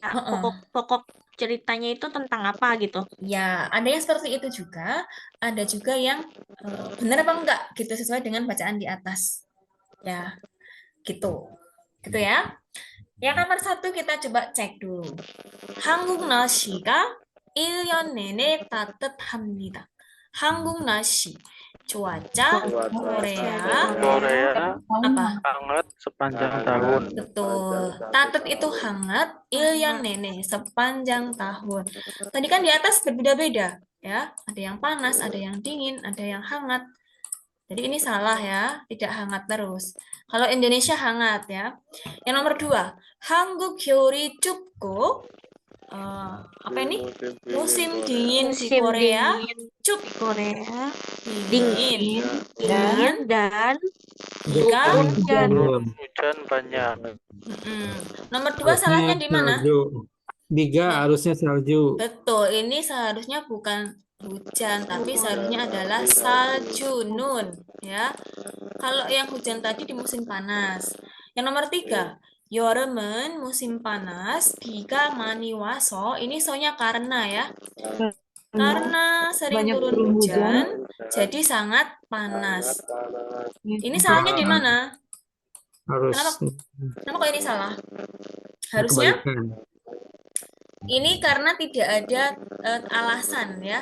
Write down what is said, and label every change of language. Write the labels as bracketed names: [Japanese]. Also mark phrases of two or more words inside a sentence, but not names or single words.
[Indonesian] kayak pokok-pokok ceritanya itu tentang apa gitu. Ya, ada yang seperti itu juga, ada juga yang benar apa enggak gitu sesuai dengan bacaan di atas. Ya, gitu. Gitu ya. Yang nomor 1 kita coba cek dulu. [Korean] 한국 날씨가 1년 내내 따뜻합니다. 한국 날씨. [Indonesian] cuaca Korea apa? hangat sepanjang tahun. Betul. Tatet itu hangat, [Korean] 1년 내내 [Indonesian] sepanjang tahun. Tadi kan di atas berbeda-beda ya. Ada yang panas, ada yang dingin, ada yang hangat. Jadi ini salah ya, tidak hangat terus. Kalau Indonesia hangat ya. Yang nomor 2, [Korean] 한국 겨울이 춥고 [Indonesian] apa ini? Musim dingin di Musim Korea, dingin cup di Korea dingin. dingin dan Hujan. Hujan banyak. Nomor 2 salahnya di mana? Salju. 3 harusnya salju. Betul, ini seharusnya bukan hujan, tapi seharusnya adalah salju nun, ya. Kalau yang hujan tadi di musim panas. Yang nomor 3, 여름은 musim panas, [Korean] 비가 많이 와서, [Indonesian] ini soalnya karena ya. Karena sering Banyak turun turun hujan, jadi sangat panas. Ini salahnya di mana? Harus Kenapa kok ini salah? Harusnya kebalikan. ini karena tidak ada alasan ya.